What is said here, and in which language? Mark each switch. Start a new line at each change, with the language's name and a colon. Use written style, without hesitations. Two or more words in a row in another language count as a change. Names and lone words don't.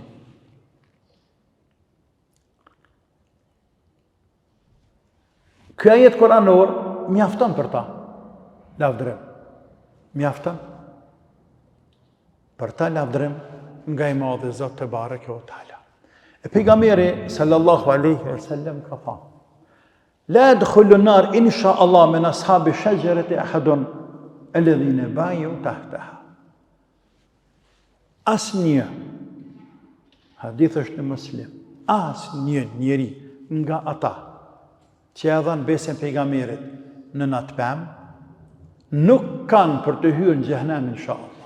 Albanian: Ky ajet kuranor mjafton për ta, lavdërim. Mjafton për ta lavdërim nga i madhi Zot
Arabic: تبارك وتعالى.
Albanian: E pejgamberi
Arabic: صلى الله عليه وسلم
Albanian: ka thënë:
Arabic: لا يدخل النار إن شاء الله من أصحاب الشجرة أحد الذين بايعوا تحتها.
Albanian: Asnjë, hadith është në Muslim, asnjë njeri nga ata që e dhanë besën pejgamberit në natë pemë, nuk kanë për të hyrë në xhehenem inshallah.